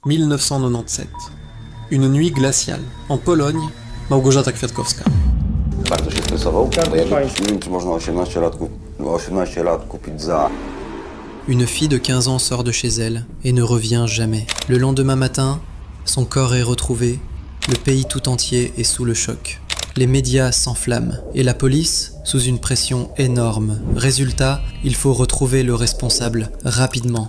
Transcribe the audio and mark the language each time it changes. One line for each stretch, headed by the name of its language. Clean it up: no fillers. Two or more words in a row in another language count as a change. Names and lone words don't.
French: 1997. Une nuit glaciale. En Pologne,
Polish: Małgorzata Kwiatkowska. Bardzo się stresował. To ja nie wiem, czy można 18 lat kupić za...
French: Une fille de 15 ans sort de chez elle et ne revient jamais. Le lendemain matin, son corps est retrouvé. Le pays tout entier est sous le choc. Les médias s'enflamment et la police sous une pression énorme. Résultat, il faut retrouver le responsable rapidement.